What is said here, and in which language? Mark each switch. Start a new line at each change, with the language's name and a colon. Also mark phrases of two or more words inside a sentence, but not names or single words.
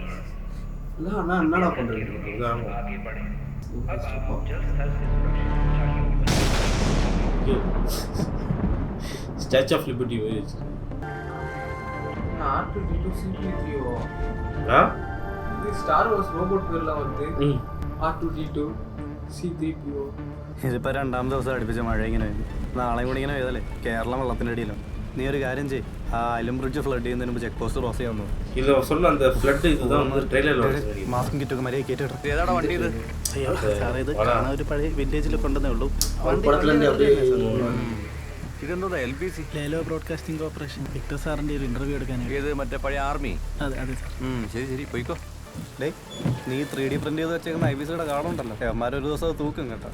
Tamil: என்னடா பண்றீங்க? ஸ்டாச்சு ஆஃப் லிபர்ட்டி R2D2 இது ஸ்டார் வார்ஸ் ரோபோட் பேர்லாம் வந்து R2D2 C3PO.
Malayalam: ഇതിപ്പോൾ 2ാം ദിവസം അടുപ്പിച്ച മഴ ഇങ്ങനെ നാളെ കൂടി ഇങ്ങനെ പെയ്തല്ലേ കേരളം വെള്ളത്തിൻ്റെ അടിയിലാണ്. നീ ഒരു കാര്യം ചെയ്യ്, ആ ഐലം ബ്രിഡ്ജ് ഫ്ലഡ് ചെയ്യുന്നതിന് മുമ്പ്
English: check post cross
Malayalam: ചെയ്യാൻ
Tamil: ഇല്ല சொன்ன அந்த ஃப்ளட் இதுதான் வந்து ட்ரெய்லர்ல
Malayalam: മാസ്കും കിറ്റൊക്കെ മര്യാദ കേട്ടിട്ട് ഏതാടാ വണ്ടി ഇത്? സാറേ ഇത് കാണാൻ ഒരു പഴയ വില്ലേജിൽ കൊണ്ടുവന്നേ ഉള്ളൂ. ഇതെന്തോ LBC ലേലോ ബ്രോഡ്കാസ്റ്റിംഗ് കോർപ്പറേഷൻ. വിക്ടർ സാറിൻ്റെ ഒരു ഇൻ്റർവ്യൂ എടുക്കാൻ. ഇത് മറ്റേ പഴയ ആർമി? അതെ അതെ സാർ. ശരി പോയിക്കോ. ഡേ, നീ 3D പ്രിന്റ് ചെയ്ത് വെച്ചേക്കുന്ന IBCയുടെ കാർഡുണ്ടല്ലോ, ഒരു ദിവസം തൂക്കും കേട്ടോ.